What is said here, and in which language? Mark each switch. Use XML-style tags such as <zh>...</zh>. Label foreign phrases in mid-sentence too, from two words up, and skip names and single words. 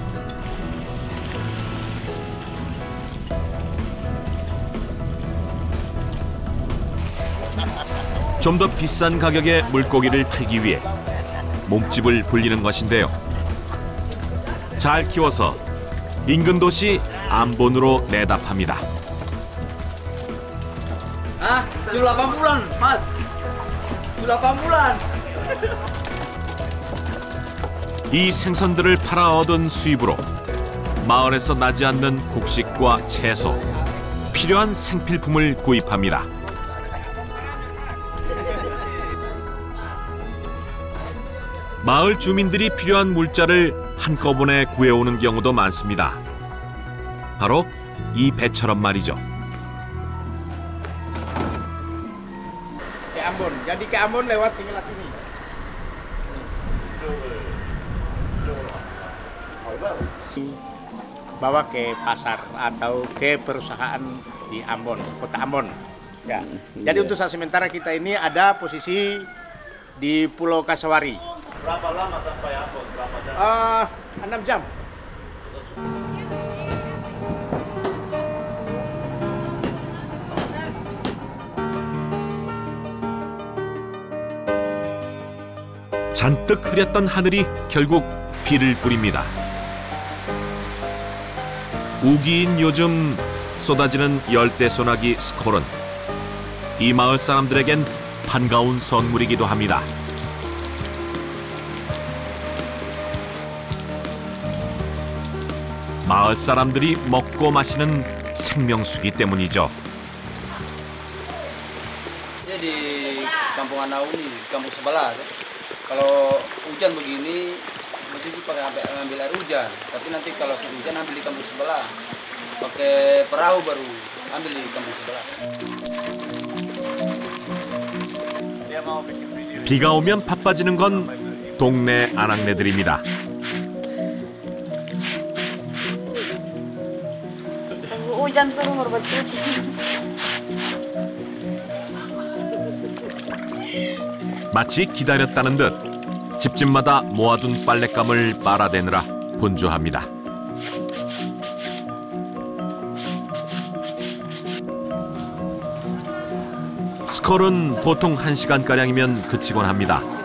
<ko>좀 더 비싼 가격의 물고기를 팔기 위해 몸집을 불리는 것인데요. 잘 키워서 인근 도시 암본으로 내다 팝니다.</ko> <id>Ah, sudah 8 bulan, Mas. Sudah 8 bulan.</id> <ko>이 생선들을 팔아 얻은 수입으로 마을에서 나지 않는 곡식과 채소, 필요한 생필품을 구입합니다. 마을 주민들이 필요한 물자를 한꺼번에 구해오는 경우도 많습니다. 바로 이 배처럼 말이죠.</ko> <id>Ke Ambon. Jadi ke Ambon lewat sini lagi nih. Bawa ke pasar atau ke perusahaan di Ambon, kota Ambon. Ya. Jadi untuk saat sementara kita ini ada posisi di Pulau Kasawari. Berapa lama sampai Ambon? Berapa jam? 6 jam.</id> <ko>잔뜩 흐렸던 하늘이 결국 비를 뿌립니다. 우기인 요즘 쏟아지는 열대 소나기 스콜은 이 마을 사람들에겐 반가운 선물이기도 합니다. 마을 사람들이 먹고 마시는 생명수기 때문이죠.</ko> <id>Ini di kampung Anau nih, di kampung sebelah. Kalau hujan begini, mesti pakai ambil air hujan. Tapi nanti kalau hujan ambil di kampung sebelah. Pakai perahu baru ambil di kampung sebelah.</id> <ko>비가 오면 바빠지는 건 동네 아낙네들입니다.</ko> <id>Hujan turun berbetul.</id> <ko>마치 기다렸다는 듯 집집마다 모아둔 빨랫감을 빨아대느라 분주합니다. 스콜은 보통 1시간가량이면 그치곤 합니다.</ko>